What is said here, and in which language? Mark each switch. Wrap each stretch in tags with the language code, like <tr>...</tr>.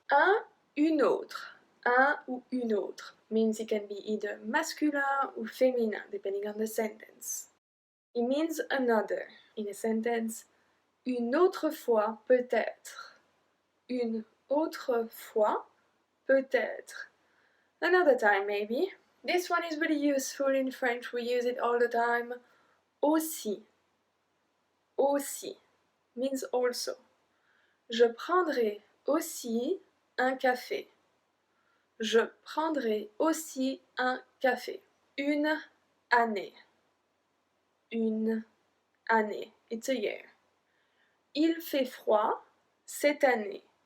<fr>Un, une autre. Un ou une autre</fr> <en>means it can be either masculin or féminin depending on the sentence. It means another. In a sentence,</en> <fr>une autre fois peut-être. Une autre fois peut-être.</fr> <en>Another time maybe. This one is really useful in French, we use it all the time. Aussi. Aussi means also.</en> <fr>Je prendrai aussi un café. Je prendrai aussi un café. Une année. Une année.</fr> <en>It's a year.</en> <fr>Il fait froid cette année.</fr>